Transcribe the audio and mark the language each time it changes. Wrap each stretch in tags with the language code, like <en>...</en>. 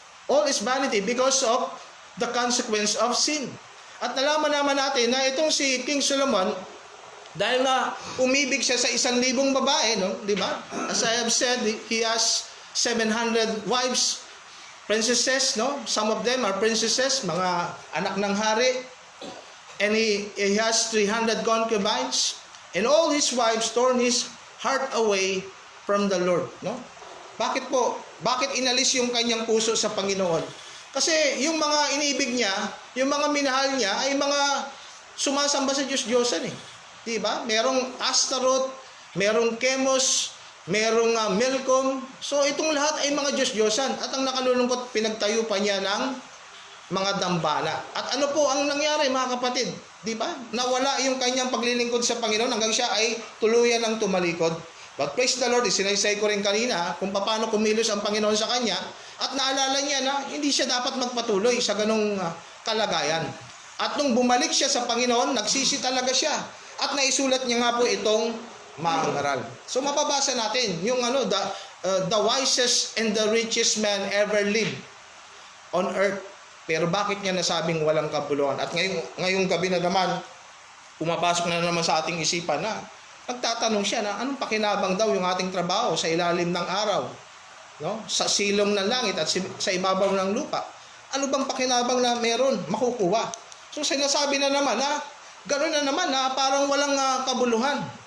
<en>All is vanity because of the consequence of sin.</en> <tl>At nalaman naman natin na itong si King Solomon, dahil na umibig siya sa 1,000 babae, no? Di ba?</tl> <en>As I have said, he has 700 wives, princesses, no? Some of them are princesses,</en> <tl>mga anak ng hari.</tl> <en>And he has 300 concubines. And all his wives torn his heart away from the Lord, no?</en> <tl>Bakit po? Bakit inalis yung kanyang puso sa Panginoon? Kasi yung mga iniibig niya, yung mga minahal niya ay mga sumasamba sa Diyos-Diyosan Di ba? Merong Astaroth, merong Chemos, merong Milcom. So itong lahat ay mga Diyos-Diyosan. At ang nakalulungkot, pinagtayo pa niya ng mga dambana. At ano po ang nangyari, mga kapatid? Di ba? Nawala yung kanyang paglilingkod sa Panginoon hanggang siya ay tuluyan ng tumalikod.</tl> <en>But praise the Lord,</en> <tl>isinaysay ko rin kanina kung paano kumilos ang Panginoon sa kanya at naalala niya na hindi siya dapat magpatuloy sa ganong kalagayan. At nung bumalik siya sa Panginoon, nagsisi talaga siya. At naisulat niya nga po itong mangaral.</tl> <en>So</en> <tl>mapabasa natin yung</tl> <en>the wisest and the richest man ever lived on earth.</en> <tl>Pero bakit niya nasabing walang kabuluhan? At ngayong gabi na naman, pumapasok na naman sa ating isipan na nagtatanong siya na anong pakinabang daw yung ating trabaho sa ilalim ng araw, no? Sa silong ng langit at sa ibabaw ng lupa. Ano bang pakinabang na meron makukuha? So sinasabi na naman na gano'n na naman na parang walang kabuluhan.</tl>